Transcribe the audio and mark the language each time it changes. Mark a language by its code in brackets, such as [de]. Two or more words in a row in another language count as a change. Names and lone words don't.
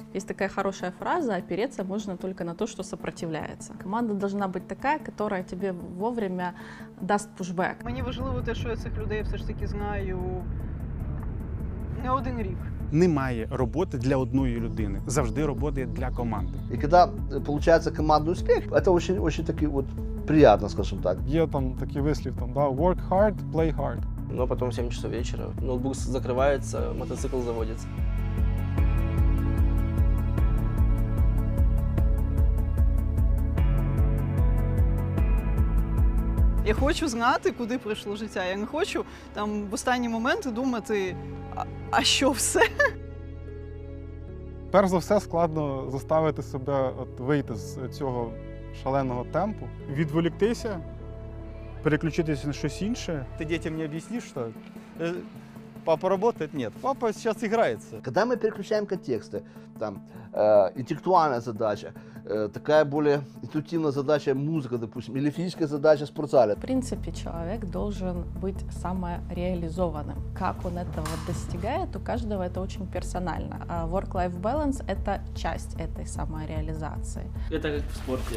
[ru] Есть такая хорошая фраза: опереться можно только на то, что сопротивляется. Команда должна быть такая, которая тебе вовремя даст пушбек. [uk] Мені важливо те, що я цих людей все ж таки знаю не один рік. Немає роботи для одної людини. Завжди робота є для команди. [ru] И когда получается командный успех, это очень таки вот приятно, скажем так. [uk] Є там такий вислів, там, да, [en] work hard, play hard. [ru] Ну а потом в 7 часов вечера ноутбук закрывается, мотоцикл заводится. [uk] Я хочу знати, куди прийшло життя. Я не хочу там в останні моменти думати, а що все? Перш за все, складно заставити себе вийти з цього шаленого темпу, відволіктися, переключитися на щось інше. [ru] Ты детям не объяснишь, что папа работает? Нет, папа сейчас играется. Когда мы переключаем контексты, там, интеллектуальная задача, такая более интуитивная задача музыка, допустим, или физическая задача в спортзале. В принципе, человек должен быть самореализованным. Как он этого достигает, у каждого это очень персонально. [en] А work-life balance — [ru] это часть этой самореализации. Это как в спорте.